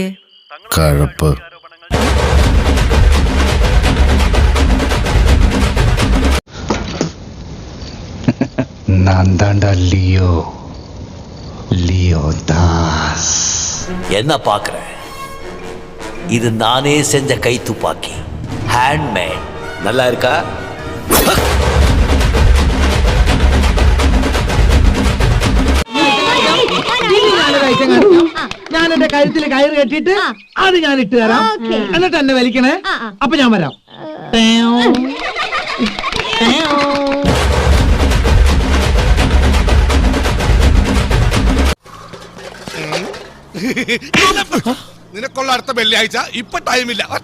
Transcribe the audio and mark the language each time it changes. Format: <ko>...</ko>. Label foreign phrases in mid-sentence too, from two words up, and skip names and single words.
<ml>കഴപ്പ്.</ml> <ta>ലിയോ தாஸ். என்ன பாக்குற? இது நானே செஞ்ச கை துப்பாக்கி, ஹேண்ட்மேட். நல்லா இருக்கா?</ta> <ml>ഞാൻ എന്റെ കഴുത്തിൽ കയറ് കെട്ടിട്ട് അത് ഞാൻ ഇട്ട് തരാം. എന്നിട്ട് എന്നെ വലിക്കണേ. അപ്പൊ ഞാൻ വരാം. നിനക്കുള്ള അടുത്ത വെള്ളിയാഴ്ച. ഇപ്പൊ ടൈമില്ല.</ml>